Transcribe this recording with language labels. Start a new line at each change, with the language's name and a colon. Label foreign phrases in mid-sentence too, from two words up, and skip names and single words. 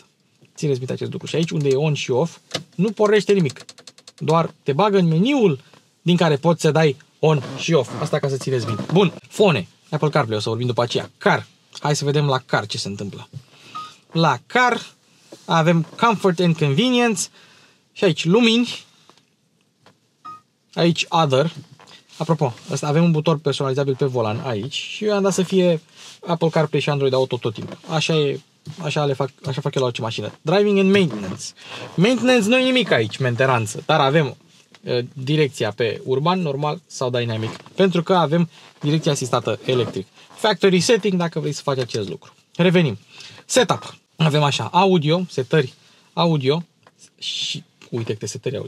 Romanian: Țineți minte acest lucru. Și aici, unde e on și off, nu pornește nimic. Doar te bagă în meniul din care poți să dai on și off. Asta ca să țineți minte. Bun, fone. Apple CarPlay, o să vorbim după aceea. Car. Hai să vedem la car ce se întâmplă. La car avem
English: comfort and convenience
Romanian: și aici lumini. Aici other. Apropo, avem un buton personalizabil pe volan aici și eu am dat să fie Apple CarPlay și Android Auto tot timpul. Așa fac eu la orice mașină.
English: Driving and maintenance.
Romanian: Maintenance nu e nimic aici, menteranță, dar avem direcția pe urban, normal sau dynamic, pentru că avem direcția asistată electric.
English: Factory setting,
Romanian: dacă vrei să faci acest lucru. Revenim. Setup. Avem așa, audio, setări audio și uite câte setări audio.